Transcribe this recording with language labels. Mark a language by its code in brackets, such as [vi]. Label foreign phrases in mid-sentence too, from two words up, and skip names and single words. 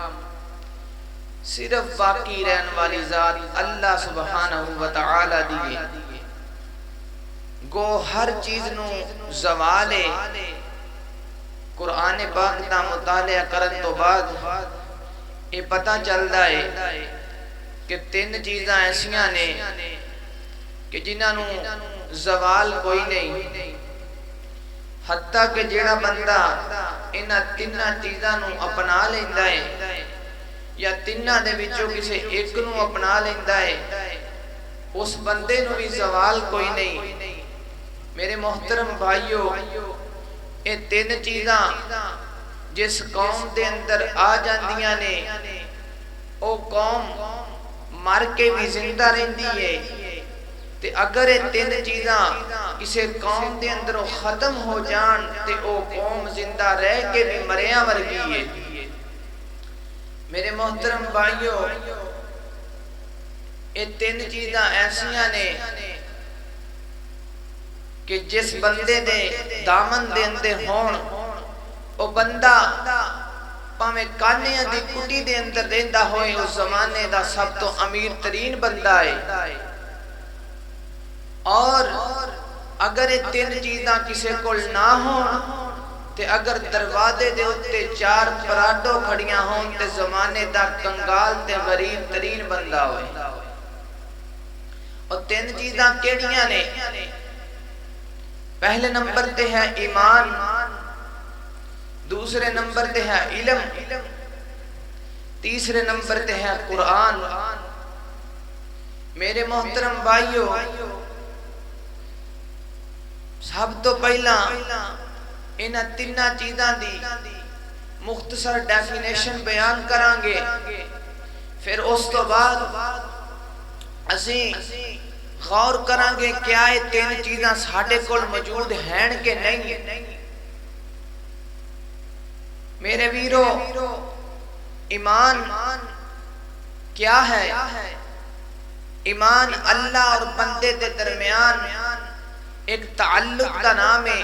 [pa] صرف باقی رہن والی ذات اللہ [ar] سبحانہ وتعالی [pa] دی ہے. گو ہر چیز نو زوال ہے. قرآن پاک دا مطالعہ کرن تو بعد یہ پتہ چلدا ہے کہ تین چیزاں ایسیاں نے کہ جنہاں نو زوال کوئی نہیں. حتیٰ کہ جیڑا بندہ انہاں تیناں چیزاں نو اپنا لیندا ہے یا تیناں دے وچوں کسے ایک نو اپنا لیندا ہے اس بندے نو بھی زوال کوئی نہیں. میرے محترم بھائیو یہ تین چیزاں جس قوم دے اندر آ جاندیاں نے او قوم مر کے بھی زندہ رہندی ہے. تے اگر یہ تین چیزاں کسے قوم دے اندر ختم ہو جان تے او قوم زندہ رہ کے بھی مریاں ورگی ہے. میرے محترم بھائیو یہ تین چیزاں ایسیاں نے کہ جس بندے دے دامن دے اندر ہون او بندہ پاویں کانیاں دی کٹی دے اندر رہندا ہوئے اس زمانے دا سب تو امیر ترین بندہ ہے. اور اگر یہ تین چیزاں کسے کول نہ ہون تے اگر دروازے دے اتے چار پراڈو کھڑیاں ہون تے زمانے دا کنگال تے غریب ترین بندہ ہوئے. اور تین چیزاں کیڑیاں نے؟ پہلے نمبر تے ہے ایمان، دوسرے نمبر تے ہے علم، تیسرے نمبر تے ہے قرآن. میرے محترم بھائیو سب تو پہلا انہاں تیناں چیزاں دی مختصر ڈیفینیشن بیان کران گے. پھر اس تو بعد اسی غور کران گے کیا یہ تین چیزاں ساڈے کول موجود ہیں کہ نہیں. میرے ویرو ایمان کیا ہے؟ [ur] ایمان اللہ اور بندے دے درمیان ایک تعلق کا نام ہے.